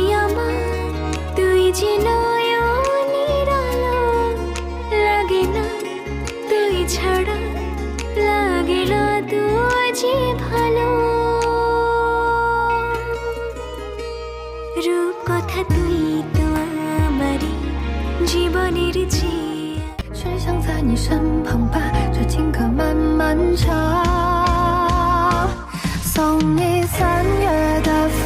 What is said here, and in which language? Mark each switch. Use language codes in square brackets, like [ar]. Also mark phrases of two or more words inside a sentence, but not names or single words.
[bn] আমার তুই যে নয়নের আলো লাগে না তুই ছাড়া লাগে না তুই যে ভালো রূপ কথা তুই তো আমারই জীবনের চেয়ে [zh] 只想在你身旁把这情歌慢慢唱，送你3月的